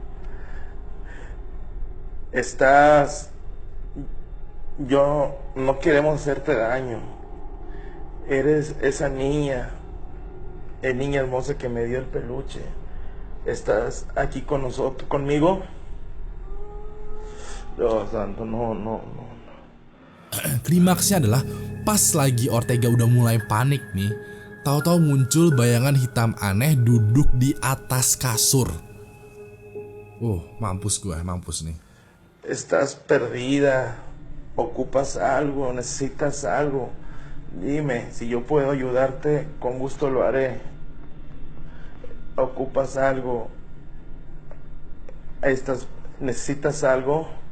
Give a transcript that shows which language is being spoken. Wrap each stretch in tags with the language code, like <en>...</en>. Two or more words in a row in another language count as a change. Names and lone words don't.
<es>Yo no queremos hacerte daño. Eres esa niña, niña hermosa que me dio el peluche. ¿Estás aquí con nosotros, conmigo? Dios santo, no.</es> <id>Klimaksnya adalah pas lagi Ortega udah mulai panik nih, tahu-tahu muncul bayangan hitam aneh duduk di atas kasur. Mampus nih.</id> <es>Estás perdida, ocupas algo, necesitas algo. Dime, si yo puedo ayudarte, con gusto lo haré. Ocupas algo. ¿Necesitas algo?</es>